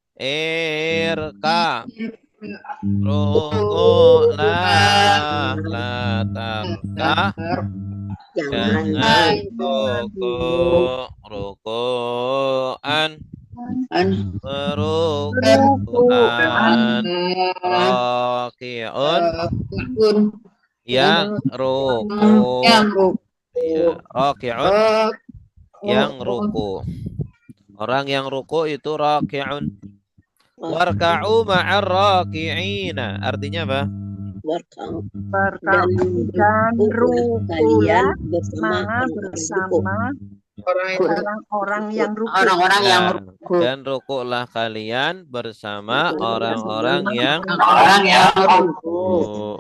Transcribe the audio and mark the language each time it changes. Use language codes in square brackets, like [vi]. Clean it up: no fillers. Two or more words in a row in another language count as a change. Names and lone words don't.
[id] Irka rukulah la tarka jangan ruku'an meruku'an raki'un yang ruku ya, raki'un yang ruku. Orang yang ruku itu raki'un. [ar] وَارْكَعُوا مَعَ الرَّاكِعِينَ. [id] Artinya apa? Warka'u Dan ruku kalian bersama orang-orang yang ruku. Dan rukulah kalian bersama orang-orang yang ruku.